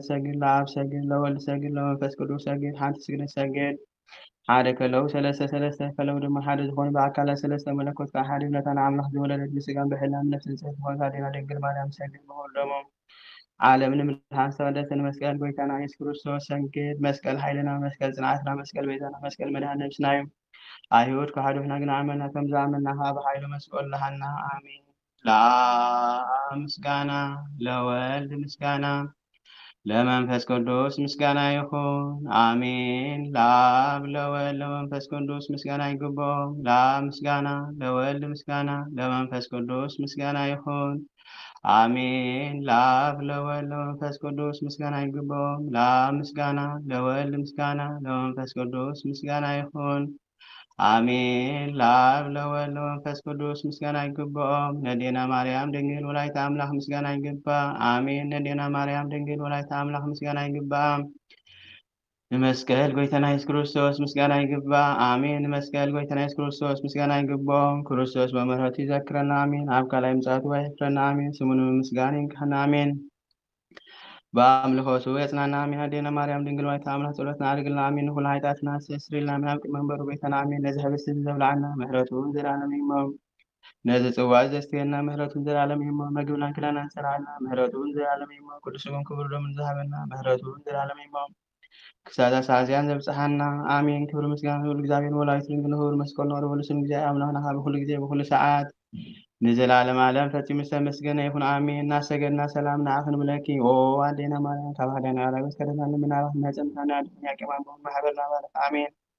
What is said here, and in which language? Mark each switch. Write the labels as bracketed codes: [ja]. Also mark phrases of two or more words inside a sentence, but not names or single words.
[ti] ሰግድ ለአብ ሰግድ ለወልድ ሰግድ ለመንፈስ ቅዱስ ሰግድ ሓንቲ ስግደት ሰግድ ሓደ ከለው ሰለስተ ከለው ድማ ሓደ ዝኾኑ ብኣካላት ሰለስተ መለኮት ካብ ሓደ ብለታን ኣምላኽ ዝወለደት ብስጋን ብሕላን ነፍስን ጽሕት ዝኾነት ኣዴና ድንግል ማርያም ሰግድ ብኩሎሞም ዓለም ንምድሓን ዝተቀደሰ መስቀል ጎይታና ኢየሱስ ክርስቶስ ሰግድ። መስቀል ሃይልና፣ መስቀል ጽንዓትና፣ መስቀል ቤዛና፣ መስቀል መድኃኒነ ነፍስና እዩ። አይሁድ ከሃዱና ግን አመና ከም ዝኣመና ብሓይሉ መስቀል ለሃና አሜን። ለአብ ምስጋና ለወልድ ምስጋና ለመንፈስ ቅዱስ ምስጋና ይሁን አሜን። ለአብ ለወልድ ለመንፈስ ቅዱስ ምስጋና ይግባው። ለአብ ምስጋና ለወልድ ምስጋና ለመንፈስ ቅዱስ ምስጋና ይሁን አሜን። ለአብ ለወልድ ለመንፈስ ቅዱስ ምስጋና ይግባው። ለአብ ምስጋና ለወልድ ምስጋና ለመንፈስ ቅዱስ ምስጋና ይሁን አሜን። ለአብ ለወልድ ለመንፈስ ቅዱስ ምስጋና ይግባው። ነዴና ማርያም ድንግል [gez] ወላዲተ አምላክ [ti] ምስጋና ይግባ አሜን። ነዴና ማርያም ድንግል [gez] ወላዲተ አምላክ [ti] ምስጋና ይግባ። ንመስቀል ጎይታና ኢየሱስ ክርስቶስ ምስጋና ይግባ አሜን። ንመስቀል ጎይታና ኢየሱስ ክርስቶስ ምስጋና ይግባው። ክርስቶስ በምሕረቱ ይዘክረና አሜን። ኣብ ካልኣይ ምጽአቱ ይሕፍረና አሜን። ስሙን ምስጋና ይንካሕና አሜን። በአምልኮቱ የጽናና አሜን። አዴና ማርያም ድንግል [gez] ወላዲተ አምላክ [ti] ጸሎትና አድርግልና አሜን። ንኩሉ ኃጢአትና አስተስርይልና አሜን። ኣብ ቅድሚ መንበሩ ቤተና አሜን። ነዚ ህብስት ዘብልዓና ምሕረቱን ዘላለም ይሞም፣ ነዚ ጽዋ ዘስተየና ምሕረቱን ዘላለም ይሞም፣ መግብናን ክዳናን ሰራዓልና ምሕረቱን ዘላለም ይሞም፣ ቅዱስ ስሙን ክቡር ደሙን ዝሃበና ምሕረቱን ዘላለም ይሞም፣ ክሳብ ሳዝያን ዘብጽሐና አሜን። ክብሪ ምስጋና ይሁን እግዚአብሔር ወላዲቱ ድንግል ንክቡር መስቀሉ ነቅርበሉ ስም ጊዜ አምላክና ብኩሉ ጊዜ ብኩሉ ሰዓት ንዘላለም ዓለም ፈጺሙ ዝተመስገነ ይኹን አሜን። እናሰገድና ሰላም ንዓኽን ብለኪ ኦ አዴና ማርያም ካብ ሃዳና ያላገስ ከደናን ምናባክ እናጸምታና ድኛ ቀማን ማሕበርና ባረክ አሜን።